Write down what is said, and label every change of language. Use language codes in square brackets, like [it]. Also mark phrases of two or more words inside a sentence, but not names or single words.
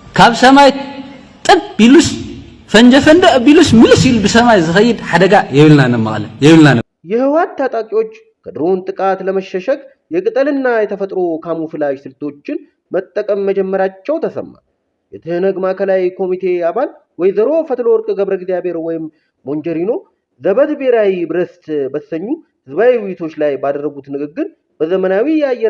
[ti] ካብ ሰማይ ጥብ ቢሉስ ፈንጀ ቢሉስ ምልስ ይል በሰማይ ዝኸይድ ሓደጋ የብልናን መቀለ የብልናን [am] የህወሓት ታጣቂዎች ከድሮን ጥቃት ለመሸሸግ የቅጠልና የተፈጥሮ ካሙፍላጅ ስልቶችን መጠቀም መጀመራቸው ተሰማ። የትህነግ ማዕከላዊ ኮሚቴ አባል ወይዘሮ ፈትለወርቅ ገብረ እግዚአብሔር ወይም ሞንጀሪኖ ዘበት ብሔራዊ ብረስት በተሰኙ ህዝባዊ ውይይቶች ላይ ባደረጉት ንግግር በዘመናዊ የአየር